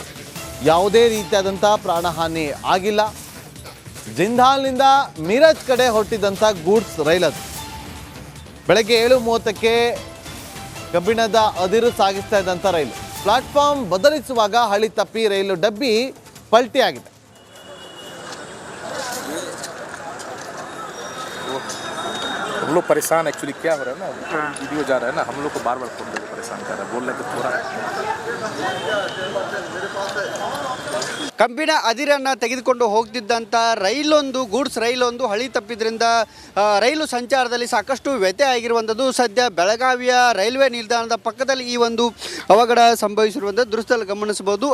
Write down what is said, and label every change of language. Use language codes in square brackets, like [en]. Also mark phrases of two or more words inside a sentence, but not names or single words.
[kn] ಯಾವುದೇ ರೀತಿಯಾದಂಥ ಪ್ರಾಣಹಾನಿ ಆಗಿಲ್ಲ. ಜಿಂದಾಲ್ನಿಂದ ಮೀರಜ್ ಕಡೆ ಹೊರಟಿದ್ದಂಥ [en] goods rail [kn] ಅದು ಬೆಳಗ್ಗೆ 7:30ಕ್ಕೆ ಕಬ್ಬಿಣದ ಅದಿರು ಸಾಗಿಸ್ತಾ ಇದ್ದಂಥ ರೈಲು ಪ್ಲಾಟ್ಫಾರ್ಮ್ ಬದಲಿಸುವಾಗ ಹಳಿ ತಪ್ಪಿ ರೈಲು ಡಬ್ಬಿ ಪಲ್ಟಿಯಾಗಿದೆ. [hi] हम लोग परेशान एक्चुअली क्या हो रहा है ना, वीडियो जा रहा है ना, हम लोग को बार बार फोन करके परेशान कर रहा है, बोल रहे कि थोड़ा [kn] ಕಬ್ಬಿಣ ಅದಿರನ್ನು ತೆಗೆದುಕೊಂಡು ಹೋಗ್ತಿದ್ದಂಥ ರೈಲೊಂದು ಗೂಡ್ಸ್ ರೈಲೊಂದು ಹಳಿ ತಪ್ಪಿದ್ರಿಂದ ರೈಲು ಸಂಚಾರದಲ್ಲಿ ಸಾಕಷ್ಟು ವ್ಯತ್ಯಯ ಆಗಿರುವಂಥದ್ದು ಸದ್ಯ ಬೆಳಗಾವಿಯ ರೈಲ್ವೆ ನಿಲ್ದಾಣದ ಪಕ್ಕದಲ್ಲಿ ಈ ಒಂದು ಅವಘಡ ಸಂಭವಿಸಿರುವಂಥದ್ದು ದೃಶ್ಯದಲ್ಲಿ ಗಮನಿಸಬಹುದು.